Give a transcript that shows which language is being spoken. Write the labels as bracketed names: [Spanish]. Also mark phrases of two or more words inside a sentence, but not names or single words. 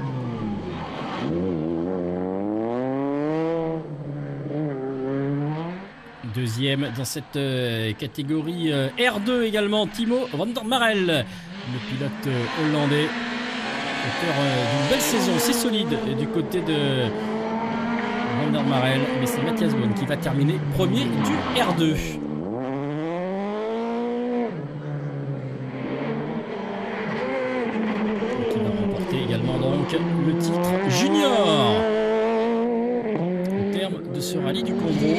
[French] Deuxième dans cette catégorie R2 également, Timo van der Marel, le pilote hollandais, auteur d'une belle saison, c'est solide du côté de van der Marel, mais c'est Matthias Bond qui va terminer premier du R2. Qui va remporter également donc le titre junior au terme de ce rallye du Congo.